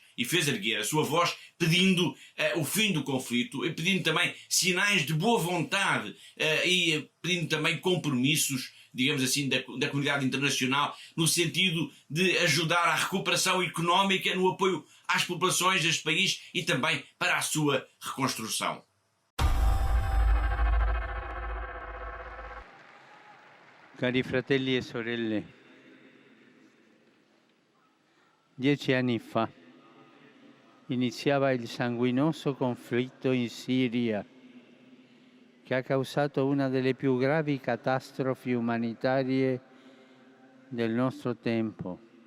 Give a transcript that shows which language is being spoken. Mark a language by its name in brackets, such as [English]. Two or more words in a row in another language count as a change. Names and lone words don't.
[Portuguese] E fez erguer a sua voz pedindo o fim do conflito, e pedindo também sinais de boa vontade e pedindo também compromissos, digamos assim, da comunidade internacional, no sentido de ajudar à recuperação económica, no apoio às populações deste país e também para a sua reconstrução. [Italian] Cari fratelli e sorelle, 10 anni fa iniziava il sanguinoso conflitto in Siria, che ha causato una delle più gravi catastrofi umanitarie del nostro tempo.